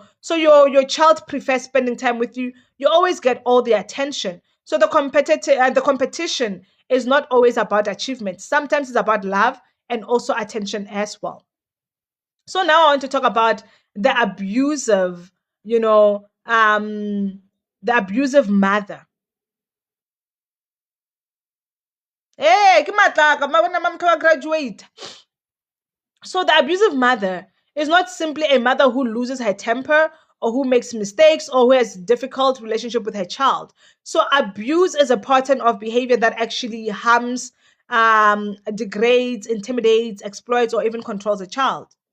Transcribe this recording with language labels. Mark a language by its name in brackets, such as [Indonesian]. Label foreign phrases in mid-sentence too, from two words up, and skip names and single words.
[English] So your child prefers spending time with you. You always get all the attention. So the competition is not always about achievement. Sometimes it's about love and also attention as well. So now I want to talk about the abusive, the abusive mother. [Southern Sotho] Hey, ke matlaka, mabona mama ka graduate. [English] So the abusive mother is not simply a mother who loses her temper or who makes mistakes or who has difficult relationship with her child. So abuse is a pattern of behavior that actually harms, degrades, intimidates, exploits, or even controls a child.